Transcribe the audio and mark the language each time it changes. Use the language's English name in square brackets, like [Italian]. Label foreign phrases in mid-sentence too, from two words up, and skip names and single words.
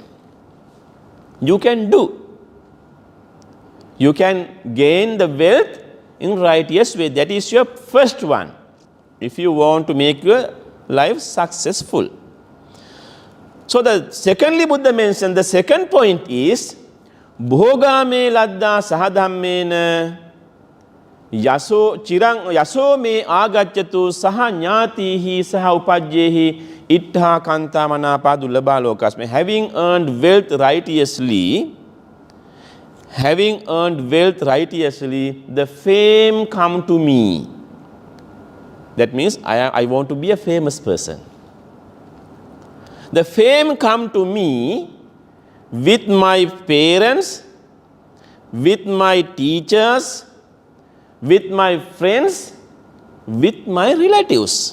[English] You can do. You can gain the wealth in righteous way. That is your first one. If you want to make your life successful. So secondly Buddha mentioned, the second point is, [Pali] Bhogame ladda sahadhammena yaso me agacchatu saha jnatihi saha upajyehi ittha kanta manapa dullabha lokasme. [English] Having earned wealth righteously, the fame come to me. That means I want to be a famous person. The fame come to me with my parents, with my teachers, with my friends, with my relatives.